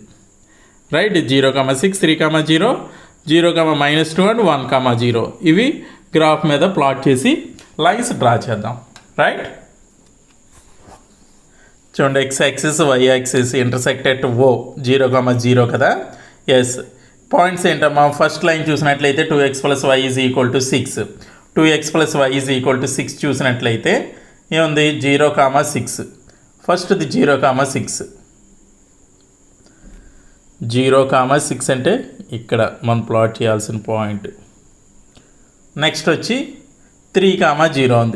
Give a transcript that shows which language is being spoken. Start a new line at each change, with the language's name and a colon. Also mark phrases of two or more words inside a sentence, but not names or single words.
English: రైట్, 0,6, 3,0, 0,-2 అండ్ 1,0.
Telugu: ఇవి గ్రాఫ్ మీద ప్లాట్ చేసి లైన్స్ డ్రా చేద్దాం.
English: రైట్, చూడండి, x axis y axis intersect at O 0,0 కదా. yes, points
Telugu: ఏంటమ్మా,
English: first line
Telugu: చూసినట్లయితే 2x + y = 6, 2x + y = 6 చూసినట్లయితే ఏముంది, 0,6. ఫస్ట్ది 0,6, 0,6 అంటే ఇక్కడ మనం ప్లాట్ చేయాల్సిన పాయింట్. నెక్స్ట్ వచ్చి 3,0 ఉంది.